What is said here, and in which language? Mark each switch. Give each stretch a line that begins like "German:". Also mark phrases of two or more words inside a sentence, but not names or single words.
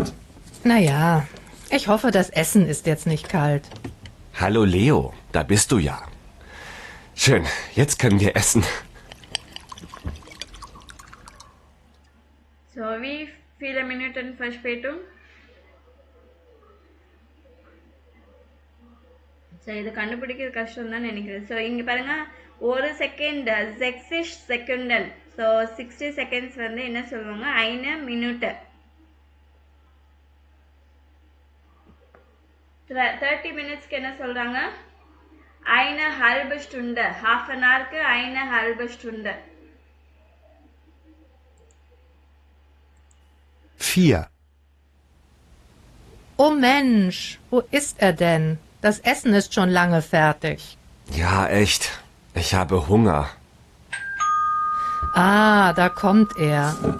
German: Naja, ich hoffe, das Essen ist jetzt nicht kalt. Hallo Leo, da bist du ja. Schön, jetzt können wir essen. So, wie viele Minuten Verspätung?
Tamil: ஸோ இது கண்டுபிடிக்கிறது கஷ்டம் தான் நினைக்கிறேன். ஸோ இங்கே பாருங்க, ஒரு செகண்ட் 60 செகண்டன். ஸோ 60 செகண்ட்ஸ் வந்து என்ன சொல்லுவாங்க? 1 மினிட். 30 மினிட்ஸ்க்கு என்ன சொல்றாங்க?
German: 1 halbe Stunde.
English: half an hour
German: க்கு 1 halbe Stunde. 4. Oh Mensch, wo ist er denn? Das Essen ist schon lange fertig. Ja, echt. Ich habe Hunger. Ah, da kommt er.